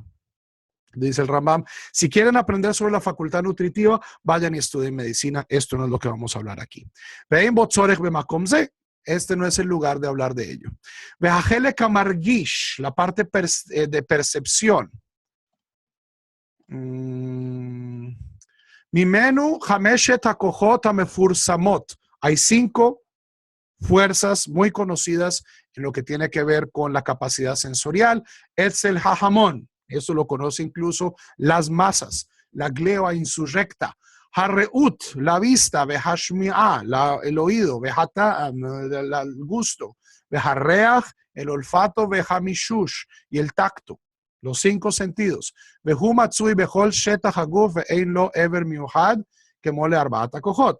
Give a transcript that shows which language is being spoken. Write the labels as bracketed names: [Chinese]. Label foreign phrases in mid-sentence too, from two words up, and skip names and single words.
[Spanish] Dice el Rambam, si quieren aprender sobre la facultad nutritiva, vayan y estudien medicina. Esto no es lo que vamos a hablar aquí. este no es el lugar de hablar de ello. [Hebrew] והחלק המרגיש, [Spanish] la parte de percepción. [Hebrew] ממנו חמשת הכוחות המפורסמות. [Spanish] Hay 5 fuerzas muy conocidas en lo que tiene que ver con la capacidad sensorial. [Hebrew] אצל ההמון, [Spanish] eso lo conoce incluso las masas. La gleba insurrecta. Harreut, la vista. Vehashmi'ah, el oído. Vehata'am, el gusto. Veharreach, el olfato. Vehamishush, y el tacto. Los 5 sentidos. [Hebrew] והוא מצוי בכל שטח הגוף ואין לו אבר מיוחד שכולל ארבעה כוחות.